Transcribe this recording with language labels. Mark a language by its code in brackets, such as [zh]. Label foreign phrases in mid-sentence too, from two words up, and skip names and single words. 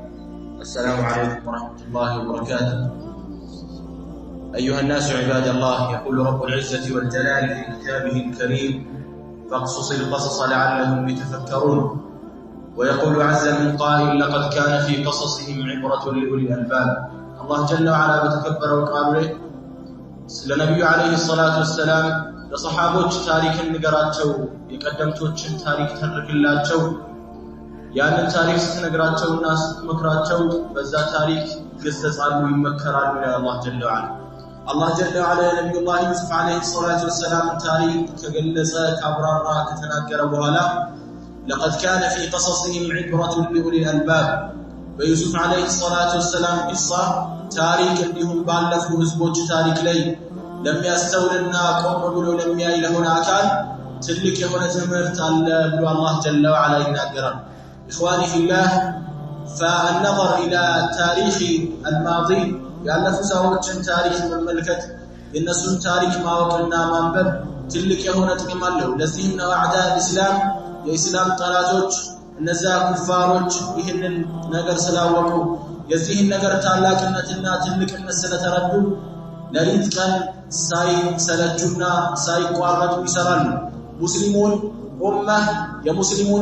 [ar] السلام عليكم ورحمة الله وبركاته. أيها الناس عباد الله، يقول رب العزة والجلال في كتابه الكريم: فاقصص القصص لعلهم يتفكرون. ويقول عز من قائل: لقد كان في قصصهم عبرة لأولي الألباب. الله جل وعلا بتكبر وقالوا له [am] ለነብዩ [ar] عليه الصلاة والسلام [am] ለሰሃቦች ታሪክን ንገራቸው፣ የቀደምቶችን ታሪክ ተርክላቸው። ያንን ታሪክ ስትነግራቸውና ስትመክራቸው በዛ ታሪክ ይገሰጻሉ፣ ይመከራሉ ይላል አላህ [ar] جل وعلا። [am] አላህ [ar] جل وعلا [am] የነብዩላህ ዩሱፍ አለይሂ ሰላቱ ወሰላም ታሪክ ከገለጸ ካብራራ ከተናገረ በኋላ [ar] لقد كان في قصصهم عبرة لأولي الألباب [am] በዩሱፍ [ar] عليه الصلاة والسلام [am] ቂሳ ታሪክ እንዲሁም ባለፉ ህዝቦች ታሪክ ላይ ለሚያስተውልና ቆም ብሎ ለሚያይ ለሆነ አካል ትልቅ የሆነ ትምህርት አለ ብሎ አላህ [ar] جل وعلا [am] ይናገራል። [ar] إخواني في الله فالنظر إلى تاريخ الماضي [am] ያለፉ ሰዎችን ታሪክ መመልከት የነሱን ታሪክ ማወቅና ማንበብ ትልቅ የሆነ ጥቅም አለው። ለዚህም ነው [ar] أعداء الإسلام [am] የኢስላም ጠላቶች እነዛ ኩፋሮች ይህንን ነገር ስላወቁ የዚህን ነገር ታላቅነትና ትልቅነት ስለተረዱ ለሊት ቀን ሳይሰለቹና ሳይቋረጡ ይሰራሉ። ሙስሊሙን ኡማ የሙስሊሙን